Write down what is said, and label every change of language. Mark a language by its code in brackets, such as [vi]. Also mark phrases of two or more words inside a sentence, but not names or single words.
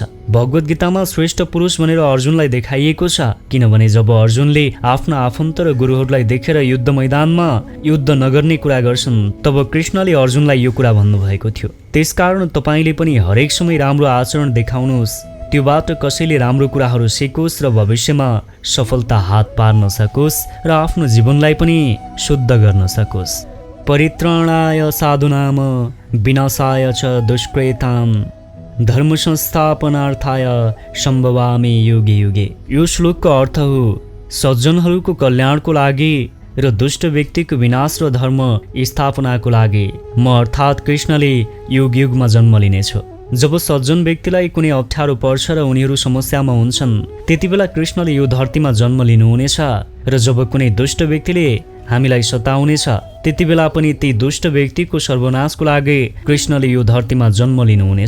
[ne] भगवत गीतामा श्रेष्ठ पुरुष भनेर अर्जुनलाई देखाइएको छ, किनभने जब अर्जुनले आफ्ना आफन्त र गुरुहरूलाई देखेर युद्ध मैदानमा युद्ध नगर्ने कुरा गर्छन्, तब कृष्णले अर्जुनलाई यो कुरा भन्नुभएको थियो। त्यसकारण तपाईँले पनि हरेक समय राम्रो आचरण देखाउनुहोस्, त्योबाट कसैले राम्रो कुराहरू सिकोस् र भविष्यमा सफलता हात पार्न सकोस् र आफ्नो जीवनलाई पनि शुद्ध गर्न सकोस्। [sa] परित्राणाय साधुनाम विनाशाय च दुष्कृताम धर्म संस्थापनार्थाय सम्भवामि युगे युगे। [ne] यो श्लोकको अर्थ हो, सज्जनहरूको कल्याणको लागि र दुष्ट व्यक्तिको विनाश र धर्म स्थापनाको लागि म अर्थात् कृष्णले युग युगमा जन्म लिनेछु। जब सज्जन व्यक्तिलाई कुनै अप्ठ्यारो पर्छ र उनीहरू समस्यामा हुन्छन्, त्यति बेला कृष्णले यो धरतीमा जन्म लिनुहुनेछ, र जब कुनै दुष्ट व्यक्तिले हामीलाई सताउनेछ, त्यति बेला पनि ती दुष्ट व्यक्तिको सर्वनाशको लागि कृष्णले यो धरतीमा जन्म लिनुहुनेछ।